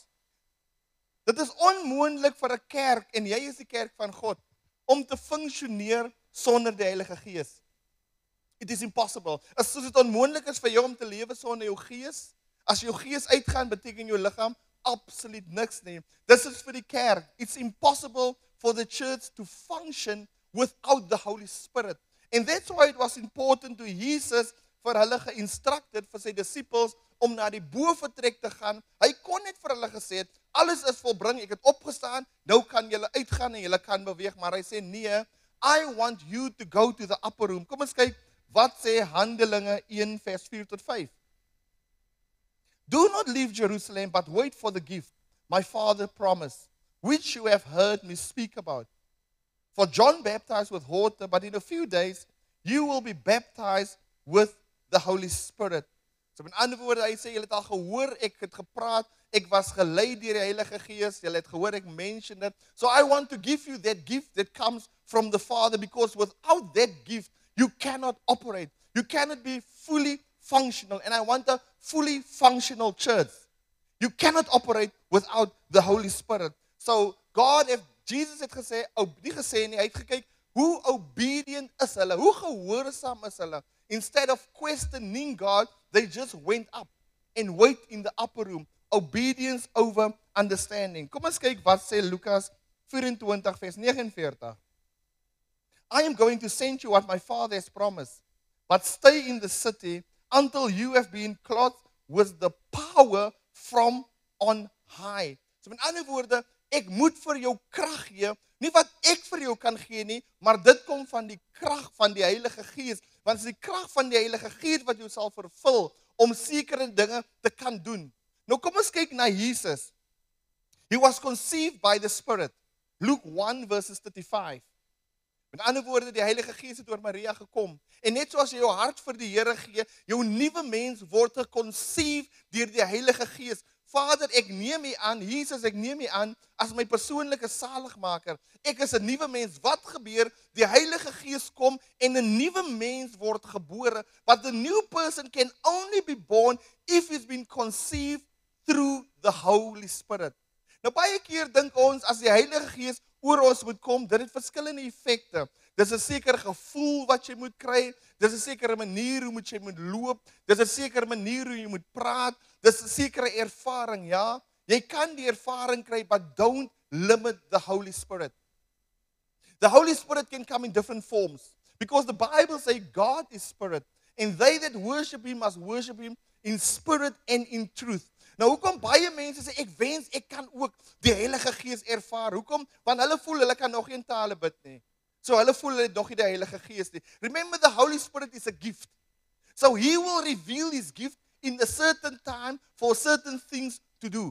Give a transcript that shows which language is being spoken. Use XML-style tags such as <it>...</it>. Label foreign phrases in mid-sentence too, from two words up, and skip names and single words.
<af>Dit is onmoontlik vir 'n kerk, en jy is die kerk van God, om te funksioneer sonder die Heilige Gees.</af> <en>It is impossible.</en> <af>As dit onmoontlik is vir jou om te lewe sonder jou gees, as jou gees uitgaan, beteken jou liggaam absoluut niks nie.</af> <en>This is</en> <af>vir die kerk.</af> <en>It's impossible for the church to function without the Holy Spirit. And that's why it was important to Jesus</en> <af>vir hulle geinstructed vir sy disciples om na die bovertrek te gaan. Hy kon net vir hulle gesê het, alles is volbring, ek het opgestaan, nou kan julle uitgaan en julle kan beweeg, maar hy sê nee,</af> <en>I want you to go to the upper room.</en> <af>Kom ons kyk, wat sê Handelinge 1 vers 4 tot 5.</af> <en>Do not leave Jerusalem, but wait for the gift my Father promised, which you have heard me speak about. For John baptized with water, but in a few days you will be baptized with the Holy Spirit.</en> <af>So met ander woorde, hy sê, julle het al gehoor, ek het gepraat, ek was gelei deur die Heilige Gees, julle het gehoor, ek</af> <en>mention it. So I want to give you that gift that comes from the Father, because without that gift, you cannot operate. You cannot be fully functional. And I want a fully functional church. You cannot operate without the Holy Spirit.</en> <af>So Jesus het gesê, nie gesê nie, hy het gekyk, hoe obedient is hulle, hoe gehoorsaam is hulle.</af> <en>Instead of questioning God, they just went up and wait in the upper room. Obedience over understanding.</en> <af>Kom ons kyk wat sê Lukas 24 vers 49.</af> <en>I am going to send you what my Father has promised, but stay in the city until you have been clothed with the power from on high.</en> <af>So met ander woorde, ek moet vir jou krag gee, nie wat ek vir jou kan gee nie, maar dit kom van die krag van die Heilige Gees, want dit is die krag van die Heilige Gees wat jou sal vervul om sekere dinge te kan doen. Nou kom ons kyk na Jesus.</af> <en>He was conceived by the Spirit. Luke 1 verses 35.</en> <af>Met ander woorde, die Heilige Gees het oor Maria gekom. En net soos jy jou hart vir die Here gee, jou nuwe mens word geconceive deur die Heilige Gees. Vader, ek neem U aan, Jesus, ek neem U aan as my persoonlike saligmaker. Ek is 'n nuwe mens. Wat gebeur? Die Heilige Gees kom en 'n nuwe mens word gebore.</af> <en>But the new person can only be born if he's been conceived through the Holy Spirit.</en> <af>Nou baie keer dink ons as die Heilige Gees oor ons moet kom, dit het verskillende effekte. Dis 'n sekere gevoel wat jy moet kry, dis 'n sekere manier hoe jy moet loop, dis 'n sekere manier hoe jy moet praat, dis 'n sekere ervaring, ja. Jy kan die ervaring kry,</af> <en>but don't limit the Holy Spirit. The Holy Spirit can come in different forms, because the Bible says God is spirit, and they that worship Him must worship Him in spirit and in truth.</en> <af>Nou hoekom baie mense sê, ek wens ek kan ook die Heilige Gees ervaar. Hoekom? Want hulle voel hulle kan nog nie in tale bid nie. So hulle voel hulle het nog nie die Heilige Gees nie.</af> <en>Remember, the Holy Spirit is a gift. So He will reveal His gift in a certain time for certain things to do.</en>